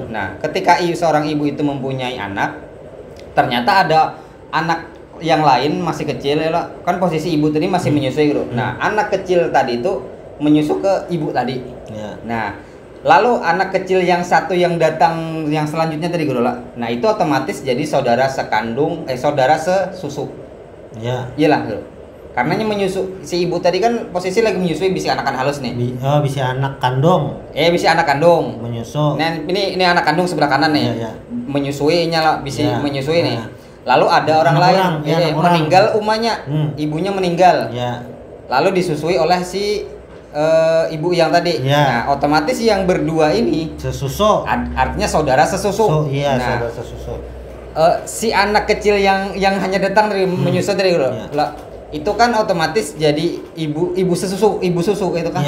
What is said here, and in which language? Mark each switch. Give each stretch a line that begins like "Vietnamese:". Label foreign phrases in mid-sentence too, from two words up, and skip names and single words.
Indonesian: Nah, ketika seorang ibu itu mempunyai anak, ternyata ada anak yang lain masih kecil ya lah. Kan posisi ibu tadi masih menyusui Bro. Nah, anak kecil tadi itu menyusu ke ibu tadi. Nah, lalu anak kecil yang satu yang datang yang selanjutnya tadi Bro lah. Nah, itu otomatis jadi saudara sesusu. Iya. Iyalah Bro. Karena menyusu si ibu tadi kan posisi lagi menyusui bisi anakan halus nih. Bisi anak kandung. Bisi anak kandung. Menyusu. Nah, ini anak kandung sebelah kanan nih. Menyusuinya lah, bisi menyusui nih. Lalu ada orang lain meninggal umanya, ibunya meninggal. Lalu disusui oleh si ibu yang tadi. Nah, otomatis yang berdua ini sesusu. Artinya saudara sesusu. Saudara sesusu. Si anak kecil yang hanya datang dari menyusui dari itu kan otomatis jadi ibu susu itu kan.